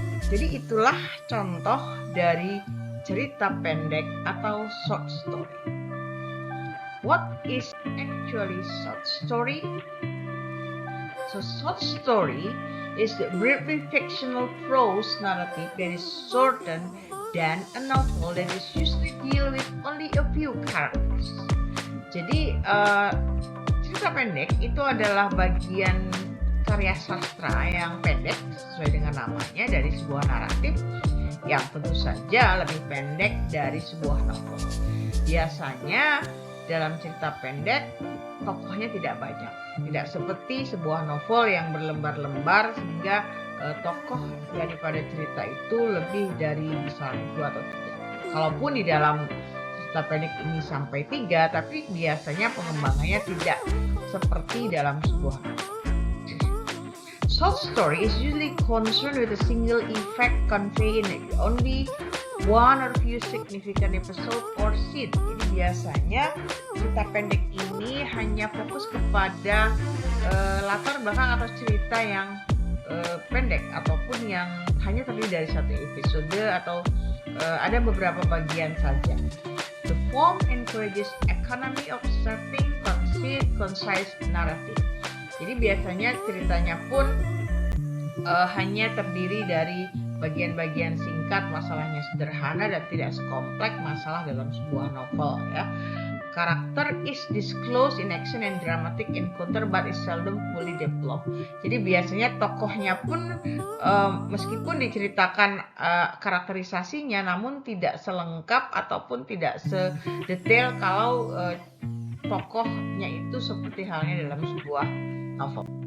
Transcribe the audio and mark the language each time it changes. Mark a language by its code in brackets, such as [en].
[id] Jadi itulah contoh dari cerita pendek atau short story. [en] What is actually short story? So short story is the briefly fictional prose narrative that is shorter than a novel that is usually deal with only a few characters. [id] Jadi cerita pendek itu adalah bagian karya sastra yang pendek sesuai dengan namanya dari sebuah naratif yang tentu saja lebih pendek dari sebuah novel. Biasanya dalam cerita pendek tokohnya tidak banyak, tidak seperti sebuah novel yang berlembar-lembar sehingga tokoh daripada cerita itu lebih dari misalnya 2 atau 3. Kalaupun di dalam cerita pendek ini sampai 3, tapi biasanya pengembangannya tidak seperti dalam sebuah novel. [en] Short story is usually concerned with a single effect conveyed in only one or few significant episode or scene. [id] Jadi biasanya cerita pendek ini hanya fokus kepada latar belakang atau cerita yang pendek ataupun yang hanya terdiri dari satu episode atau ada beberapa bagian saja. [en] The form encourages economy of serving concise narrative. [id] Jadi biasanya ceritanya pun hanya terdiri dari bagian-bagian singkat singkat, masalahnya sederhana dan tidak sekompleks masalah dalam sebuah novel ya. [en] Karakter is disclosed in action and dramatic encounter but is seldom fully developed. [id] Jadi biasanya tokohnya pun meskipun diceritakan karakterisasinya, namun tidak selengkap ataupun tidak sedetail kalau tokohnya itu seperti halnya dalam sebuah novel.